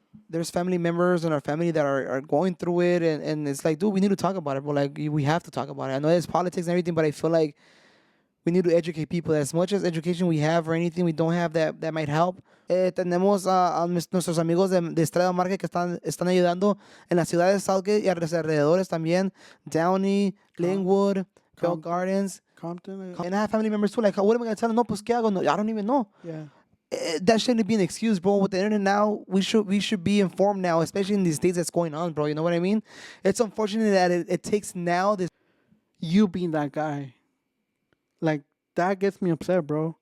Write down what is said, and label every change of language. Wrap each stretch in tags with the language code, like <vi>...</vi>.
<en>there's family members in our family that are going through it, and it's like, dude, we need to talk about it, bro. Like, we have to talk about it. I know it's politics and everything, but I feel like we need to educate people. As much as education we have or anything we don't have that might help.</en> <es>Tenemos nuestros amigos de Estrella Market que están ayudando en las ciudades de Southgate y a los alrededores también. Downey, Linwood, Bell Gardens. Compton.</es> <en>And I have family members too. Like, what am I going to tell them?</en> <es>No, pues, ¿qué hago? No,</es> <en>I don't even know. Yeah. That shouldn't be an excuse, bro. With the internet now, we should be informed now, especially in these states that's going on, bro. You know what I mean? It's unfortunate that it takes now this. You being that guy. Like, that gets me upset, bro.</en>